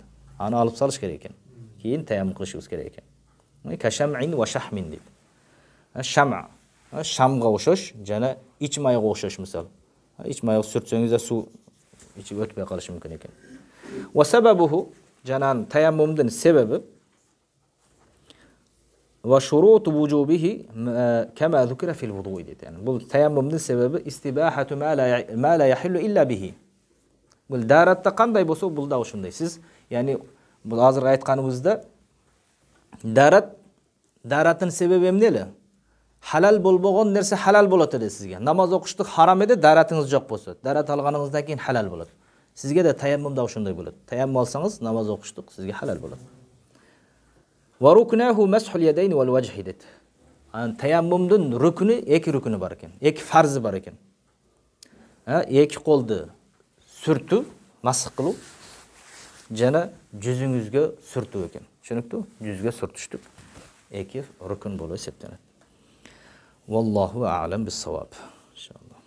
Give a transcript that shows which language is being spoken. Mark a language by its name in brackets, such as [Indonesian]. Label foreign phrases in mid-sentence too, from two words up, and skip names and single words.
[Kyrgyz] Аны алып салыш керек экен. Кийин таяммум кылышыбыз керек экен. [Arabic] كشمعٍ وشحمٍ дейт. [Kyrgyz] Шама, шамга окшош жана ич майга окшош мисалы. Ич майга сүртсөңүз да суу ичи өтпөй калышы мүмкүн экен. [Arabic] وسببه [Kyrgyz] жанан таяммумдун себеби [Arabic] وشروط وجوبه كما ذكر في الوضوء дейт. [Kyrgyz] Yani бул таяммумдун себеби [Arabic] استباحة ما لا يحل إلا به. [Kyrgyz] Бул даратта кандай болсо бул да ошондой. Сиз yani бул азыр айтканыбызда дараттын себеби эмне эле? Халал болбогон нерсе халал болот эле сизге. Намаз окуштук харам эде, даратыңыз жок болсо, дарат алганыңыздан кийин халал болот. Сизге да таяммум да ошондой болот. Таяммум алсаңыз намаз окуштук сизге халал болот. [Arabic] وركنه مسح اليدين والوجه дейт. [Kyrgyz] Таяммумдун рукуну эки рукуну бар экен. Эки фарзы бар экен. Эки колду сүртүү, масх кылуу жана жүзүңүзгө сүртүү экен. Түшүнүктүбү? Жүзгө сүртүштүк эки рукун болуп эсептелет. [Arabic] والله أعلم بالصواب. [Kyrgyz] İnşallah.